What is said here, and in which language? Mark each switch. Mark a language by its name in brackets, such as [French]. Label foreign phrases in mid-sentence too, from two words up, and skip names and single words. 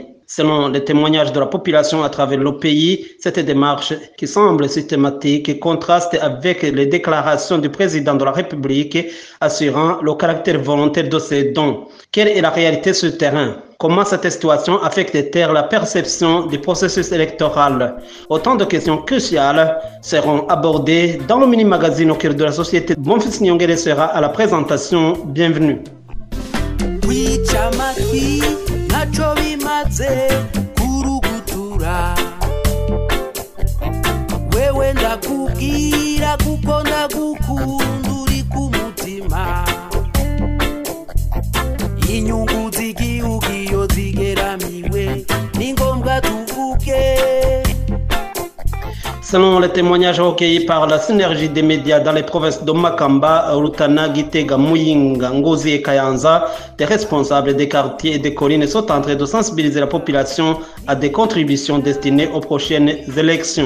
[French] Selon les témoignages de la population à travers le pays, cette démarche qui semble systématique contraste avec les déclarations du président de la République assurant le caractère volontaire de ces dons. Quelle est la réalité sur le terrain? Comment cette situation affecte-t-elle la perception du processus électoral? Autant de questions cruciales seront abordées dans le mini-magazine au cœur de la société. Bonfils Nyongere sera à la présentation. Bienvenue. [Rundi] Wewe ndakubwira kuko ndagukunda uri ku mutima inyungu z'igihugu iyo zigeramiwe ni ngombwa tuvuge. [French] Selon les témoignages recueillis par la synergie des médias dans les provinces de Makamba, Rutana, Gitega, Muyinga, Ngozi et Kayanza, des responsables des quartiers et des collines sont en train de sensibiliser la population à des contributions destinées aux prochaines élections.